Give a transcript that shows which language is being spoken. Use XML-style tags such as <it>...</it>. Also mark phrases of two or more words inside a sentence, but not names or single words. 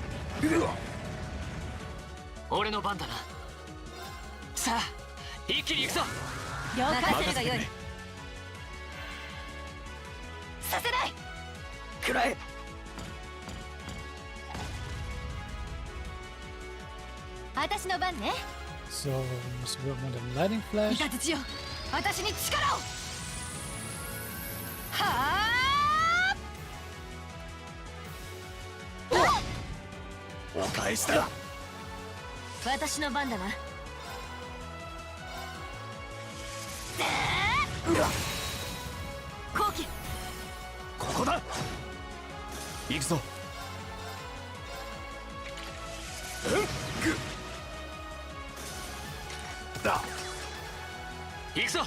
<ja>俺の番だな。さあ一気に行くぞ。任せるがよい。させない。くらえ。私の番ね。</ja> <de>So, müssen wir mal den</de> <en>Lightning Flash.</en> <ja>イカズチよ、私に力を。はお返しだ。私の番だな。後期。ここだ。行くぞ。だ。行くぞ。</ja>